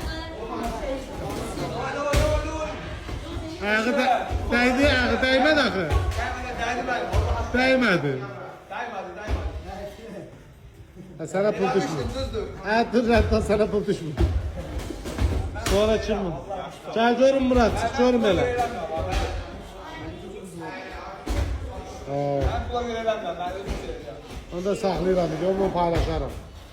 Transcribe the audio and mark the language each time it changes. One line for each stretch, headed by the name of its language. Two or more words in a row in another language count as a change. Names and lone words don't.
Turkish: Ayağı değdi, ayağı değmedi axı. Değmedi. Ha, sana pul düşmür. Ha, dur, sana pul düşmür. Sonra çıkma. Gel görün Murat, çık görün elə. Ben buna göre ben özür dilerim.
Azerbaijani: Onu da saxlayıram, onu paylaşarım.